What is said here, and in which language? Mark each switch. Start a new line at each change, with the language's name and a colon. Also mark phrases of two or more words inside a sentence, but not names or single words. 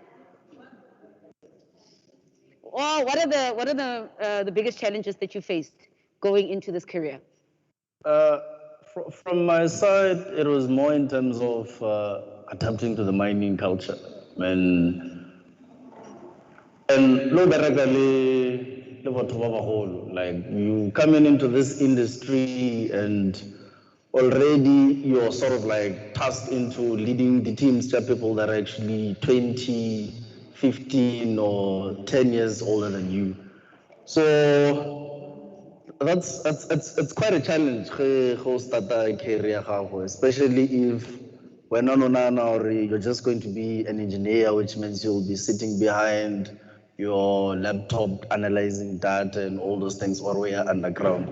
English: Oh, what are the biggest challenges that you faced going into this career? From my side, it was more in terms of adapting to the mining culture.
Tswana: And lo bereka le batho ba bagolo,
English: like you coming into this industry and already you're sort of like tasked into leading the teams to people that are actually 20, 15 or 10 years older than you. So it's quite a challenge go start a career, especially if when or you're just going to be an engineer, which means you'll be sitting behind your laptop analyzing data and all those things, or we are underground.